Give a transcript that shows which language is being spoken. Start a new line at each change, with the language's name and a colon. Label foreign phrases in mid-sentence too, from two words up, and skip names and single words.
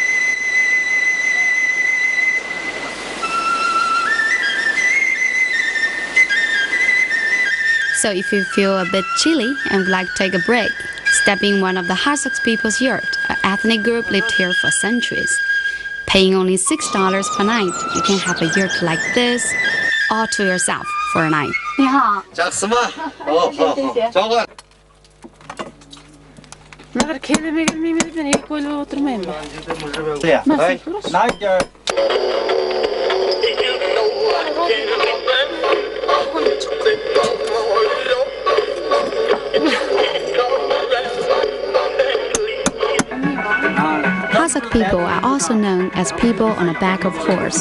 English: So if you feel a bit chilly and would like to take a break, step in one of the Kazakh people's yurt. An ethnic group lived here for centuries. Paying only $6 per night, you can have a yurt like this all to yourself for a night.
Chinese: 你好。加10万。哦，好，交换。
Italian: Ma perché mi deve venire quello tremendo? Ma sicuro?
English: Kazakh people are also known as people on the back of horse.